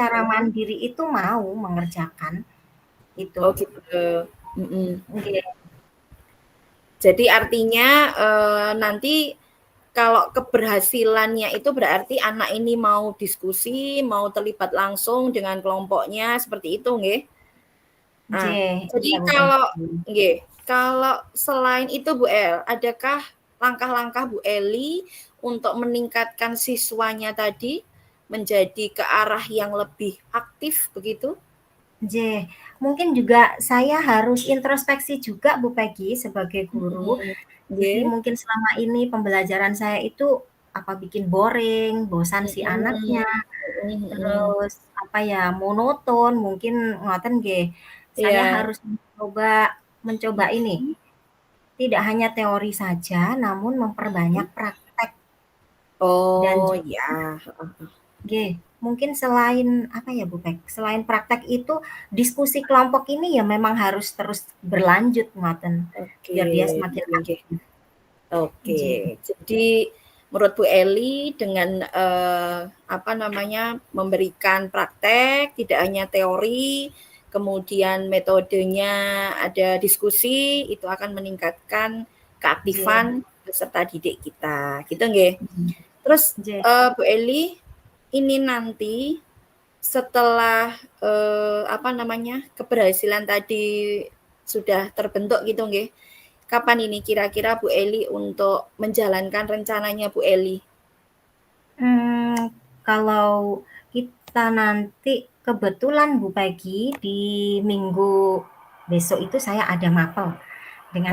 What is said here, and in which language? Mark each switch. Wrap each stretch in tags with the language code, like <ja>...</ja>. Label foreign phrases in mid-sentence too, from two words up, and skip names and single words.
<id>secara mandiri itu mau mengerjakan itu. Oh gitu, mhm. Nggih, Jadi artinya, nanti kalau keberhasilannya itu berarti anak ini mau diskusi, mau terlibat langsung dengan kelompoknya, seperti itu nggih? Nah, nggih, jadi iya Bu kalau Peggy. nggih, kalau selain itu Bu El, adakah langkah-langkah Bu Eli untuk meningkatkan siswanya tadi menjadi ke arah yang lebih aktif begitu? J. Mungkin juga saya harus introspeksi juga Bu Peggy sebagai guru. Mhm, Jadi nggih. mungkin selama ini pembelajaran saya itu apa bikin boring, bosan si Mhm, anaknya, mhm mhm. terus apa ya, monoton mungkin</id> <jv>ngoten nggih.</jv> <id>Saya Iya. harus mencoba mencoba ini, Mhm, tidak hanya teori saja namun mhm. memperbanyak praktek dan Oh, juga ya, heeh heeh. nggih, mungkin selain apa ya Bu Peg, selain praktek itu diskusi kelompok ini ya memang harus terus berlanjut ngoten, Oke, biar dia semakin</id> <jv>nggih nggih.</jv> <id>aktif. Oke, Nggih, jadi menurut Bu Eli dengan, apa namanya, memberikan praktek, tidak hanya teori, kemudian metodenya ada diskusi, itu akan meningkatkan nggih, keaktifan peserta didik kita, gitu nggih? nggih, Terus, nggih. Bu Eli, ini nanti setelah, apa namanya, keberhasilan tadi sudah terbentuk gitu nggih, kapan ini kira-kira Bu Eli untuk menjalankan rencananya Bu Eli? Kalau kita nanti kebetulan Bu Peggy di minggu besok itu saya ada mapel dengan</id>